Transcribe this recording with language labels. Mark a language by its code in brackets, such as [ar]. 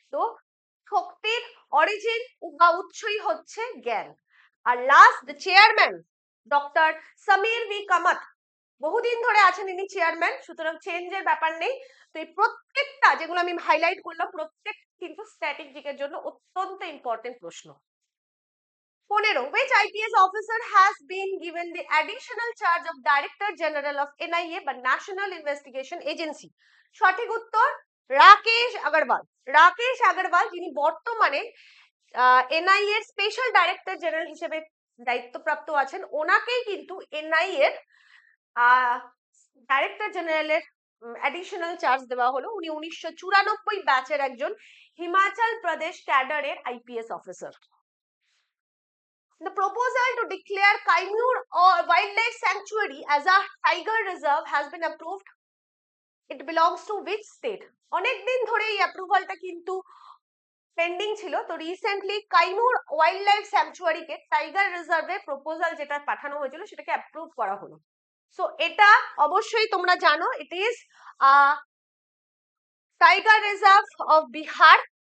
[bn] তো শক্তির অরিজিন বা উৎসই হচ্ছে জ্ঞান। আর last, the chairman doctor Samir V Kamat, বহুদিন ধরে আছেন ইনি চেয়ারম্যান, সুতরাং চেঞ্জের ব্যাপার নেই। তো এই প্রত্যেকটা যেগুলো আমি হাইলাইট করলাম, প্রত্যেক কিন্তু স্ট্র্যাটেজিকের জন্য অত্যন্ত ইম্পর্টেন্ট প্রশ্ন। [en] 15, which IPS officer has been given the additional charge of Director General of NIA বা National Investigation Agency? [bn] সঠিক উত্তর রাকেশ আগরওয়াল। রাকেশ আগরওয়াল যিনি বর্তমানে এনআইএ এর স্পেশাল ডাইরেক্টর জেনারেল হিসেবে দায়িত্বপ্রাপ্ত আছেন, ওনাকেই কিন্তু এনআইএ এর ডাইরেক্টর জেনারেলের অ্যাডিশনাল চার্জ দেওয়া হলো। উনি 1994 ব্যাচের একজন Himachal Pradesh ক্যাডারের IPS officer. [en] The proposal to declare Kaimur Wildlife Sanctuary as a tiger reserve has been approved. It belongs to which state? [bn] অনেকদিন ধরে এই অ্যাপ্রুভালটা কিন্তু পেন্ডিং ছিল। তো recently Kaimur wild life স্যাংচুয়ারিকে tiger রিজার্ভে প্রপোজাল যেটা পাঠানো হয়েছিল সেটাকে অ্যাপ্রুভ করা হলো। সো এটা অবশ্যই তোমরা জানো, [en] It is tiger reserve of Bihar.